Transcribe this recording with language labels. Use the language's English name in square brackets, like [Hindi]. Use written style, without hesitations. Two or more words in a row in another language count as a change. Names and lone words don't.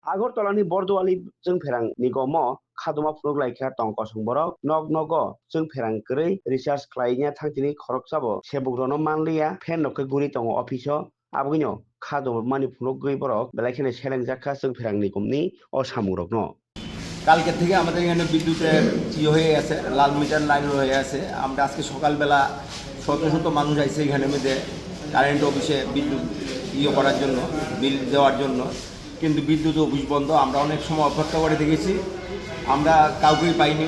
[Kok Borok] আগরতলাनि बरद'आलि जों फेरां निगम खादमा फुरुग लाइखा टंक संबरक नग नग जों फेरां गरै रिसार्च खालायनाया थांथिनि खरक जाबो सेबुग्रनो मानलिया फेन नखे गुरि दङ अफिसो आबुगिनो खादम मानि फुरुग गै बरक बेलायखेने सेलें जाखा जों फेरां निगमनि असामुरक न [Bangla] কালকে থেকে আমাদের এখানে বিদ্যুতের হয়ে আছে, লাল মিটার লাইন হয়ে আছে। আমরা আজকে সকালবেলা শত শত মানুষ আইছে এখানে মধ্যে কারেন্ট অফিসে বিদ্যুৎ করার জন্য, বিল দেওয়ার জন্য, কিন্তু বিদ্যুৎ অফিস বন্ধ। আমরা অনেক সময় অপেক্ষা করে দেখেছি, আমরা কাউকেই পাইনি।